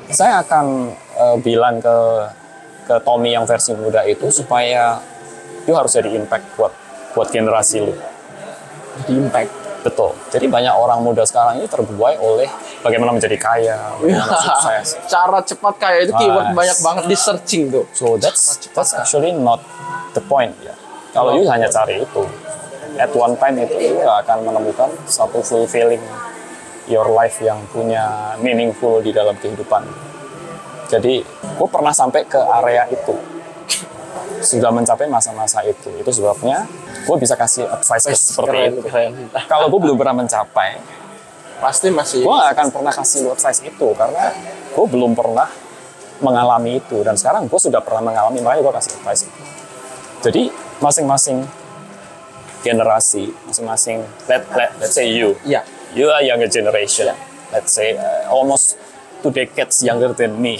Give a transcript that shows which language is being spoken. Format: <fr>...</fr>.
<id>saya akan bilang ke Tommy yang versi muda itu supaya lu harus jadi impact buat generasi lu. Di impact. Betul. Jadi banyak orang muda sekarang ini terbuai oleh bagaimana menjadi kaya, bagaimana sukses. Cara cepat kaya itu keyword banyak banget di searching tuh.</id> <en>So that's actually not the point ya.</en> <id>Kalau you hanya cari itu,</id> <en>at one time</en> <id>itu you akan menemukan satu</id> <en>fulfilling your life</en> <id>yang punya meaningful di dalam kehidupan. Jadi, gue pernah sampai ke area itu. Sudah mencapai masa-masa itu. Itu sebabnya gue bisa kasih advice seperti itu. Kalau gue belum pernah mencapai, pasti masih gue gak akan pernah kasih advice itu karena gue belum pernah mengalami itu, dan sekarang gue sudah pernah mengalami, makanya gue kasih advice itu. Jadi masing-masing generasi, masing-masing</id> <en>let's say you are younger generation, let's say almost 2 decades younger than me.</en>